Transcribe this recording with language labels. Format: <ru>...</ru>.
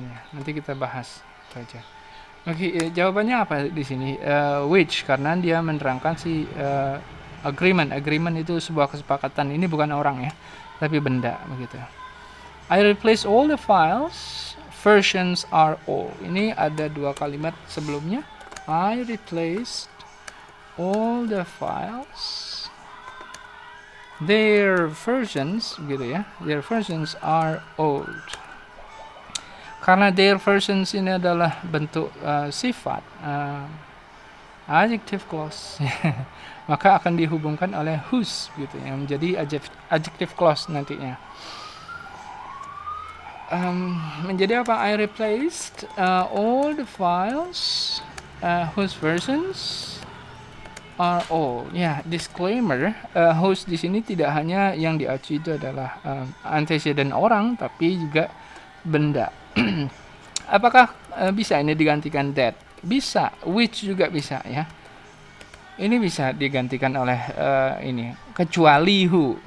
<id>Nanti kita bahas saja. Oke, jawabannya apa di sini? Which, karena dia menerangkan si agreement. Agreement itu sebuah kesepakatan. Ini bukan orang ya, tapi benda begitu.</id> <en>I replace all the files. Versions are all.</en> <id>Ini ada dua kalimat sebelumnya.</id> <en>I replaced all the files, their versions</en> <id>gitu ya,</id> <en>their versions are old.</en> <id>Karena their versions ini adalah bentuk sifat adjective clause maka akan dihubungkan oleh whose gitu yang menjadi adjective clause nantinya. Menjadi apa?</id> <en>I replaced all the files whose versions are all.</en> <id>Ya, disclaimer, whose di sini tidak hanya yang diacu itu adalah antecedent orang, tapi juga benda. Apakah bisa ini digantikan that? Bisa. Which juga bisa ya. Ini bisa digantikan oleh ini, kecuali who.</id>